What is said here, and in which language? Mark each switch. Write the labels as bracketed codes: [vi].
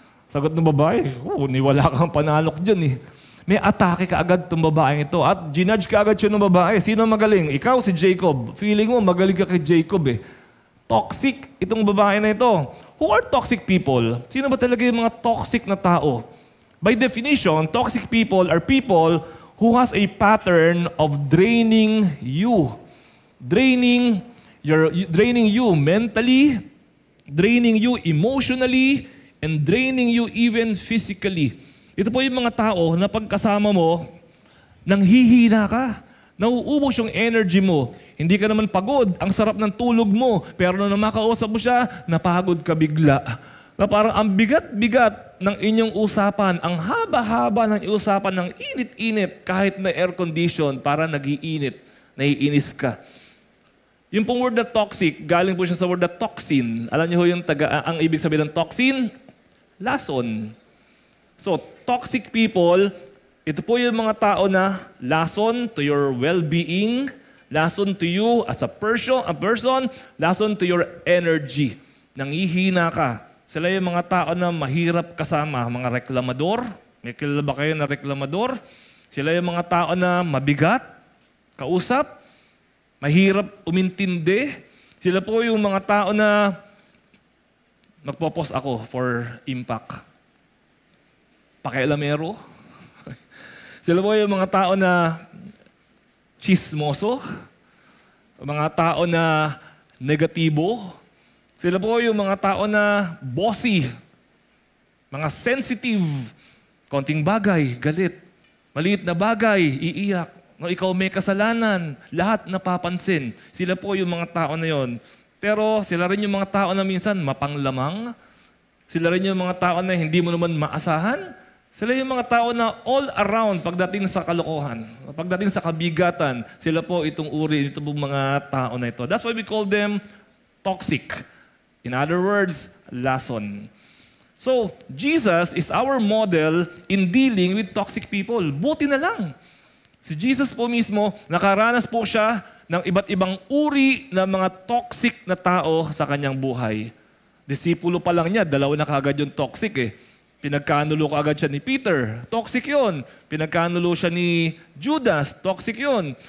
[tl] Sagot ng babae, "Wala kang panalok dyan . May atake ka agad itong babaeng ito. At ginudge ka agad siya ng babae. Sino magaling? Ikaw, si Jacob. Feeling mo, magaling ka kay Jacob . Toxic itong babae na ito. [en] Who are toxic people? [tl] Sino ba talaga yung mga toxic na tao? [en] By definition, toxic people are people who has a pattern of draining you. Draining you mentally, draining you emotionally, and draining you even physically. [tl] Ito po yung mga tao na pagkasama mo, nanghihina ka. Nauubos yung energy mo. Hindi ka naman pagod. Ang sarap ng tulog mo. Pero nung makausap mo siya, napagod ka bigla. Na parang ang bigat-bigat ng inyong usapan, ang haba-haba ng usapan ng init-init, kahit na air condition, para nag-iinit, naiinis ka. Yung pong word na toxic, galing po siya sa word na toxin. Alam niyo ho yung ang ibig sabihin ng toxin? Lason. So, toxic people, ito po yung mga tao na lason to your well-being, lason to you as a person, lason to your energy. Nangihina ka. Sila yung mga tao na mahirap kasama, mga reklamador. May kilala ba kayo na reklamador? Sila yung mga tao na mabigat, kausap, mahirap umintindi. Sila po yung mga tao na magpo-post ako for impact. Pakialamero. Sila po yung mga tao na chismoso, mga tao na negatibo. Sila po yung mga tao na bossy, mga sensitive, konting bagay, galit. Maliit na bagay, iiyak. No, ikaw may kasalanan, lahat napapansin. Sila po yung mga tao na yon. Pero sila rin yung mga tao na minsan mapanglamang. Sila rin yung mga tao na hindi mo naman maasahan. Sila yung mga tao na all around pagdating sa kalokohan, pagdating sa kabigatan. Sila po itong uri, ito po mga tao na ito. [en] That's why we call them toxic. In other words, lason. So, Jesus is our model in dealing with toxic people. [tl] Buti na lang. Si Jesus po mismo, nakaranas po siya ng iba't ibang uri ng mga toxic na tao sa kanyang buhay. Disipulo pa lang niya, 2 na kaagad yung toxic eh. Pinagkanulo ko agad siya ni Peter, toxic yun. Pinagkanulo siya ni Judas, toxic yun.